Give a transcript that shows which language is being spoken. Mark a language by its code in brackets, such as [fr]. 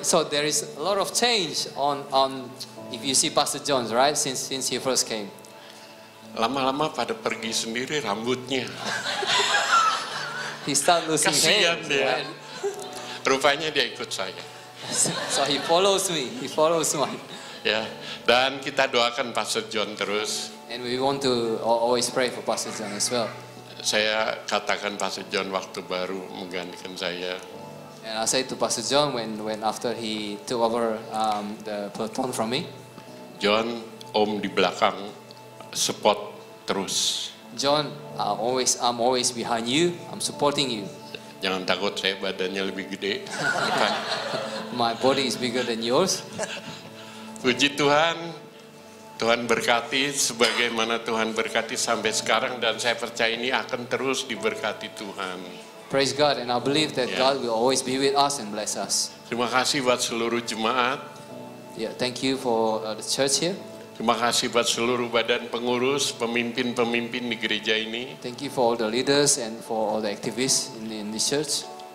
[en] So there is a lot of change on if you see Pastor John, right? Since he first came. [id] Lama-lama pada pergi sendiri rambutnya. [en] He start losing hair. [id] Kasihan dia. Rupanya dia ikut saya. [en] So he follows me. He follows me. [id] Ya, dan kita doakan Pastor John terus. [en] And we want to always pray for Pastor John as well. [id] Saya katakan Pastor John waktu baru menggantikan saya. [en] And I said to Pastor John when after he took over the platoon from me, [id] John, Om di belakang support terus. [en] John, I'm always behind you. I'm supporting you. [id] Jangan takut, saya badannya lebih gede. [en] My body is bigger than yours. [id] Puji Tuhan, Tuhan berkati sebagaimana Tuhan berkati sampai sekarang dan saya percaya ini akan terus diberkati Tuhan. [en] Praise God, and I believe that God will always be with us and bless us. [id] Terima kasih buat seluruh jemaat. [en] Yeah, thank you for the church here. [id] Terima kasih buat seluruh badan pengurus, pemimpin-pemimpin di gereja ini. [en] Thank you for all the leaders and for all the activists in this church.